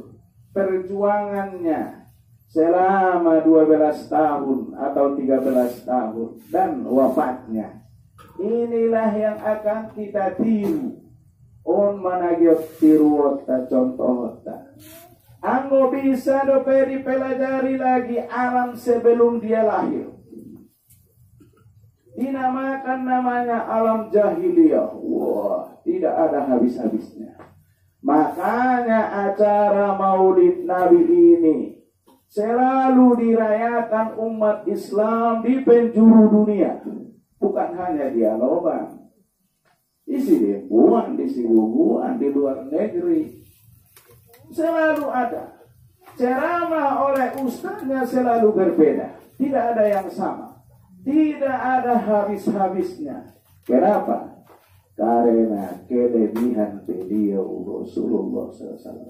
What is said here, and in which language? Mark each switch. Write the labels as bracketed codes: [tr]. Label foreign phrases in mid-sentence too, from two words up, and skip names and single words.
[id] Perjuangannya selama 12 tahun atau 13 tahun dan wafatnya. Inilah yang akan kita tiru. [btm] On managyot tiru ta contoh ta. [id] Anggo bisa dope dipelajari lagi alam sebelum dia lahir. Dinamakan namanya alam jahiliyah. Wah, tidak ada habis-habisnya. Makanya acara Maulid Nabi ini selalu dirayakan umat Islam di penjuru dunia, bukan hanya di Alobang, di Sidempuan, di Sibubuan, di luar negeri. Selalu ada. Ceramah oleh ustaznya selalu berbeda, tidak ada yang sama, tidak ada habis-habisnya. Kenapa? Karena kelebihan beliau Rasulullah SAW.